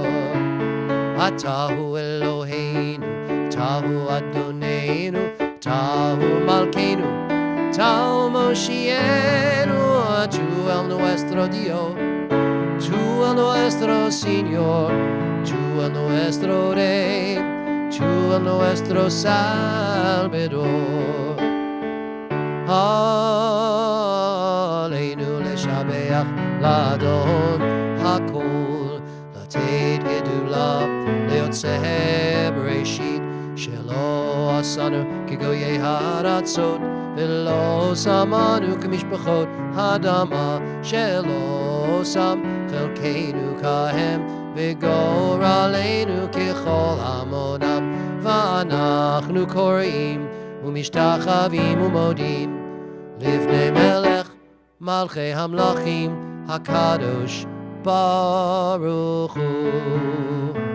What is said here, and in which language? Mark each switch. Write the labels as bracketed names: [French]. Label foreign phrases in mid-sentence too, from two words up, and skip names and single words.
[Hebrew] אתה הוא אלהינו, אתה הוא אדונינו, אתה הוא מלכנו, אתה הוא מושיענו, [Ladino] Tu el nuestro Dio, tú a nuestro Señor, tú a nuestro Rey, tú a nuestro Salvador. [Hebrew] עלינו לשבח לאדון הכל, לתת גדולה ליוצא בראשית, שלא עשנו כגויי הארצות, ולא שמנו כמשפחות האדמה, שלא שם חלקנו כהם, וגורלנו ככל המונם, ואנחנו קוראים ומשתחווים ומודים לפני מלך מלכי המלכים הקדוש ברוך הוא.